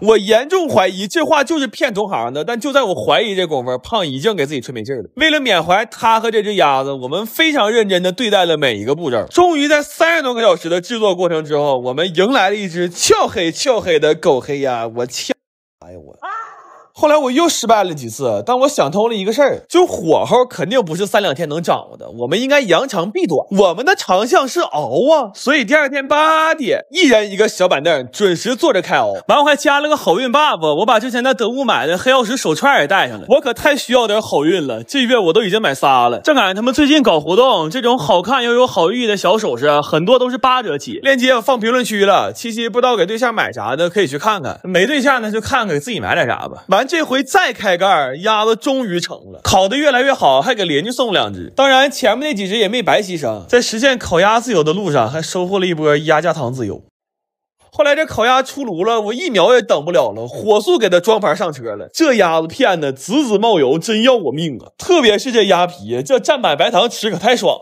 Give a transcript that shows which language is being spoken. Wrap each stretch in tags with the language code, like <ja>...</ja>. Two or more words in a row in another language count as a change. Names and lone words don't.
<zh>我嚴重懷疑這話就是騙同行的，但就在我懷疑這功夫，胖已經給自己吹沒勁了。為了緬懷他和這只鴨子，我們非常認真的對待了每一個步驟。終於在30多個小時的制作過程之後，我們迎來了一只俏黑的狗黑鴨。我操！哎呦我！後來我又失敗了幾次，但我想通了一個事兒，就火候肯定不是3、2天能掌握的，我們應該扬长避短，我們的长项是熬啊。所以第2天8點，一人一個小板凳，準時坐着開熬。完我還加了個好運 buff， 我把之前在德物買的黑曜石手串也帶上了，我可太需要點好運了，這月我都已經買仨了。正趕上他們最近搞活動，這種好看又有好寓意的小首飾，很多都是8折起，鏈接我放評論區了。七夕不知道給对象買啥的，可以去看看，沒對象呢就看看給自己買點啥吧。完這回再開蓋，鴨子終於成了，烤得越來越好，還給鄰居送2隻。當然前面那幾隻也沒白犧牲，在實現烤鴨自由的路上還收穫了一波鴨架糖自由。後來這烤鴨出爐了，我1秒也等不了了，火速給它裝盤上車了。這鴨子片的滋滋冒油，真要我命啊！特別是這鴨皮，這蘸板白糖吃可太爽。</zh>